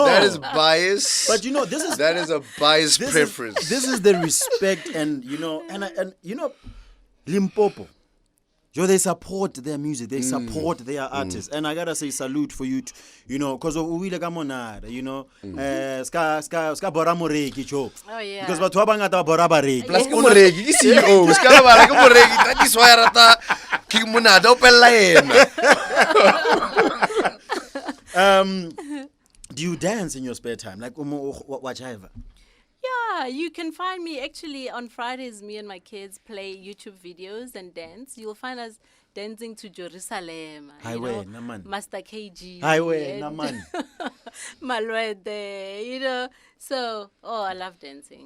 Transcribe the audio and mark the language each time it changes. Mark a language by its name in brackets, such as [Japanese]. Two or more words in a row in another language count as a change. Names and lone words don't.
[English] That is bias. But you know, that is a biased preference. This is the respect, and you know, and you know, Limpopo. They support their music, they support their artists, and I gotta say salute for you, you know, because we like Monada, you know, [Northern Sotho] ska bora moreki cho. [English] Oh yeah. [Northern Sotho] Because batho ba bangata ba bora bareki. Plus ke moreki ke CEO, ska ba ke moreki, [English] that is why [Northern Sotho] rata ke Monada o pella yena. [English] Do you dance in your spare time, like whatever? Yeah, you can find me actually on Fridays. Me and my kids play YouTube videos and dance. You'll find us dancing to Jerusalem. Highway, Naman. Master KG. Highway, Naman. Malwede, you know. So, I love dancing.